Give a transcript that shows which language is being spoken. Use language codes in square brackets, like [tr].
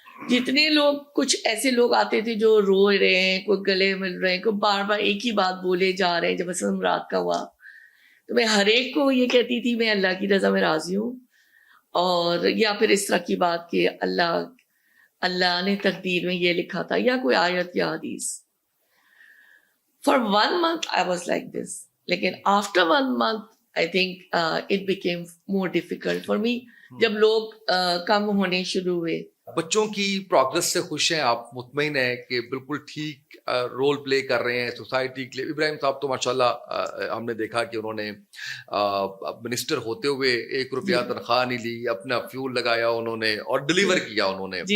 [ur] جتنے لوگ، کچھ ایسے لوگ آتے تھے جو رو رہے ہیں، کوئی گلے مل رہے ہیں، کوئی بار بار ایک ہی بات بولے جا رہے ہیں. جب حسن رات کا ہوا تو میں ہر ایک کو یہ کہتی تھی میں اللہ کی رضا میں راضی ہوں، اور یا پھر اس طرح کی بات کہ اللہ نے تقدیر میں یہ لکھا تھا، یا کوئی آیت یا حدیث. [en] For 1 month I was like this. [ur] لیکن [en] after 1 month I think it became more difficult for me. [ur] جب لوگ کم ہونے شروع ہوئے. بچوں کی پروگرس سے خوش ہیں آپ، مطمئن ہیں کہ بالکل ٹھیک رول پلے کر رہے ہیں سوسائٹی کے لیے؟ ابراہیم صاحب تو ماشاءاللہ ہم نے دیکھا کہ انہوں نے منسٹر ہوتے ہوئے 1 روپیہ تنخواہ نہیں لی، اپنا فیول لگایا انہوں نے اور ڈلیور کیا انہوں نے.